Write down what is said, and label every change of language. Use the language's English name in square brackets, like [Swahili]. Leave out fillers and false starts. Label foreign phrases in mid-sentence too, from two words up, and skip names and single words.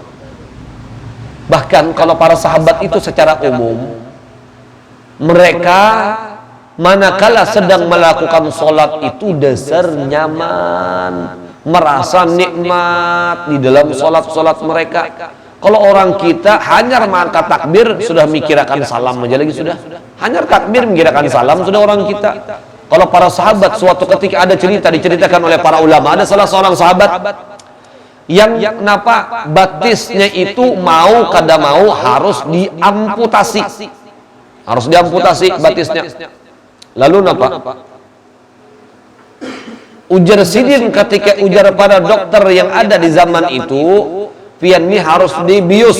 [Indonesian] Bahkan kalau para sahabat itu secara umum, mereka manakala sedang melakukan sholat itu dasar nyaman, merasa nikmat di dalam sholat mereka. Kalau orang kita hanya mengangkat takbir sudah mikirkan salam aja lagi sudah. Hanya takbir mikirkan salam sudah orang kita. Kalau para sahabat suatu ketika ada diceritakan oleh para ulama, ada salah seorang sahabat yang batisnya itu mau kada mau harus diamputasi. [Banjar] Harus diamputasi batisnya. Lalu ujar sidin ketika ujar pada dokter yang ada di zaman itu, pian ini harus dibius.